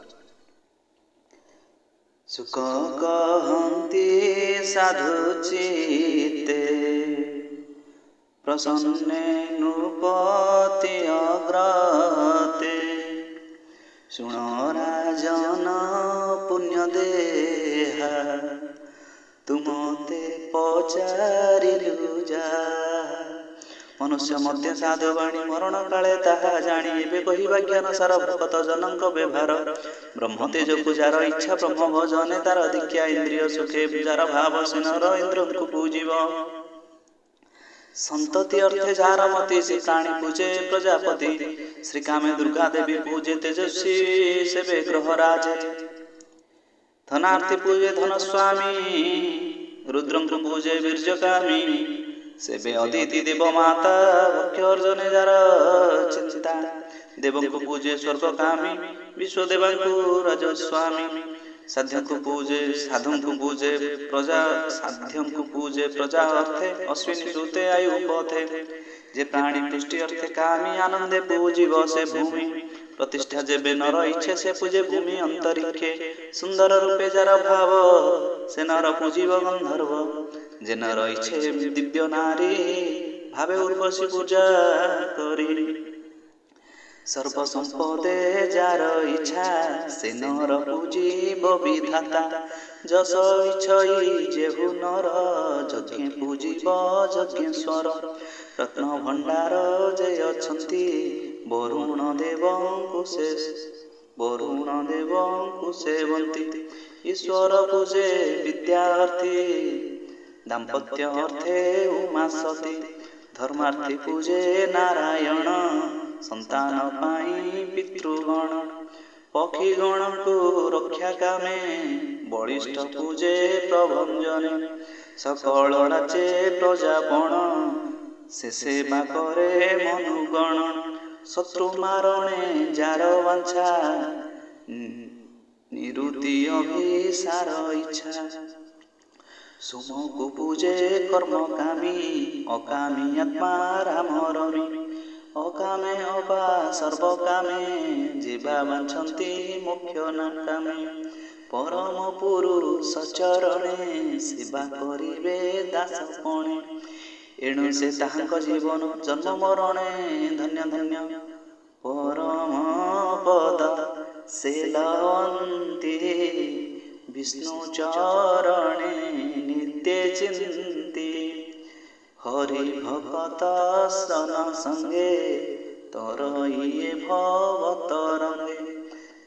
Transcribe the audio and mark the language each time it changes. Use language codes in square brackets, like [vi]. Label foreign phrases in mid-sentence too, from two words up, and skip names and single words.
[or] ସୁଖ କହନ୍ତି ସାଧୁଚିତ୍ତେ ପ୍ରସନ୍ନେ ନୃପତି ଅଗ୍ରତେ। ଶୁଣ ରାଜନ ପୁଣ୍ୟଦେହା ତୁମତେ ପଚାରିଲୁ ଜା। ମନୁଷ୍ୟ ମଧ୍ୟ ସାଧୁବାଣୀ ମରଣ କାଳେ ତାହା ଜାଣି ଏବେ କହିବା ଜ୍ଞାନ ସାର ଭଗତ ଜନକ ବ୍ୟବହାର। ବ୍ରହ୍ମ ତେଜ ପୂଜାର ଇଚ୍ଛା ବ୍ରହ୍ମ ଭଜନେ ତାର ଦୀକ୍ଷା ଇନ୍ଦ୍ରିୟ ସୁଖେ ପୂଜାର ଭାବ ସିନର ଇନ୍ଦ୍ର କୁ ପୂଜିବ। ସନ୍ତତି ଅର୍ଥେ ଯାର ମତି ସେ ପ୍ରାଣୀ ପୂଜେ ପ୍ରଜାପତି। ଶ୍ରୀ କାମେ ଦୁର୍ଗା ଦେବୀ ପୂଜେ ତେଜସ୍ୱୀ ସେବେ ଗ୍ରହ ରାଜେ। ଧନାର୍ଥୀ ପୂଜେ ଧନ ସ୍ୱାମୀ ରୁଦ୍ରଙ୍କୁ ପୂଜେ ବୀର୍ଯ୍ୟକାମୀ। ସେବେ ଅଦିତି ଦେବ ମାତା ଭକ୍ଷ୍ୟ ଅର୍ଜନେ ଯାର ଚିନ୍ତା। ଦେବଙ୍କୁ ପୂଜେ ସ୍ୱର୍ଗ କାମୀ ବିଶ୍ୱଦେବଙ୍କୁ ରାଜସ୍ୱାମୀ। ସାଧ୍ୟଙ୍କୁ ପୂଜେ ସାଧୁଙ୍କୁ ପୂଜେ ପ୍ରଜା ସାଧ୍ୟଙ୍କୁ ପୂଜେ ପ୍ରଜା ଅର୍ଥେ ଅଶ୍ୱିନୀ ସୁତେ ଆୟୁ ପଥେ। ଯେ ପ୍ରାଣୀ ପୁଷ୍ଟି ଅର୍ଥେ କାମୀ ଆନନ୍ଦେ ପୂଜିବ ସେ ଭୂମି। ପ୍ରତିଷ୍ଠା ଯେବେ ନର ଇଚ୍ଛେ ସେ ପୂଜେ ଭୂମି ଅନ୍ତରିକ୍ଷେ। ସୁନ୍ଦର ରୂପେ ଯାର ଭାବ ସେ ନର ପୂଜିବ ଗନ୍ଧର୍ବ। ଯେ ନର ଇଚ୍ଛେ ଦିବ୍ୟ ନାରୀ ଭାବେ ଉର୍ବଶୀ ପୂଜା କରି। ସର୍ବ ସମ୍ପଦେ ଯାର ଇଚ୍ଛା ସେ ନର ପୂଜିବ ବିଧାତା। ଯଶ ଇଚ୍ଛଇ ଯେହୁ ନର ଯଜ୍ଞ ପୂଜିବ ଯଜ୍ଞେଶ୍ୱର। ରତ୍ନ ଭଣ୍ଡାର ଯେ ଅଛନ୍ତି ବରୁଣ ଦେବଙ୍କୁ ସେବନ୍ତି। ଈଶ୍ୱର ପୂଜେ ବିଦ୍ୟାର୍ଥୀ ଦାମ୍ପତ୍ୟ ଅର୍ଥେ ଉମା ସତୀ। ଧର୍ମାର୍ଥୀ ପୂଜେ ନାରାୟଣ ସନ୍ତାନ ପାଇଁ ପିତୃଗଣ। ପକ୍ଷୀଗଣକୁ ରକ୍ଷା କାମେ ବଳିଷ୍ଠ ପୂଜେ ପ୍ରଭଞ୍ଜନେ। ସକଳ ନାଚେ ପ୍ରଜାପଣ ସେ ସେବା କରେ ମନୁଗଣ। ଶତ୍ରୁ ମାରଣେ ଯାର ବାଞ୍ଛା ନିରୁତି ଅଭିସାର ଇଚ୍ଛା। ସୋମକୁ ପୂଜେ କର୍ମ କାମୀ ଅକାମୀ ଆତ୍ମା ରାମ ରମି। ଅକାମେ ଅବା ସର୍ବ କାମେ ଜୀବା ବାଞ୍ଛନ୍ତି ମୋକ୍ଷ ନାକାମେ। ପରମ ପୁରୁଷ ଚରଣେ ସେବା କରିବେ ଦାସପଣେ। ଏଣୁ ସେ ତାହାଙ୍କ ଜୀବନ ଜନ୍ମ ମରଣେ ଧନ୍ୟ ଧନ୍ୟ। ପରମ ପଦ ସେ ଲଭନ୍ତି ବିଷ୍ଣୁ ଚରଣେ ନିତ୍ୟ ଚିନ୍ତି। ହରି ଭଗତ ସନ ସଙ୍ଗେ ତରଇଏ ଭବତରଙ୍ଗେ।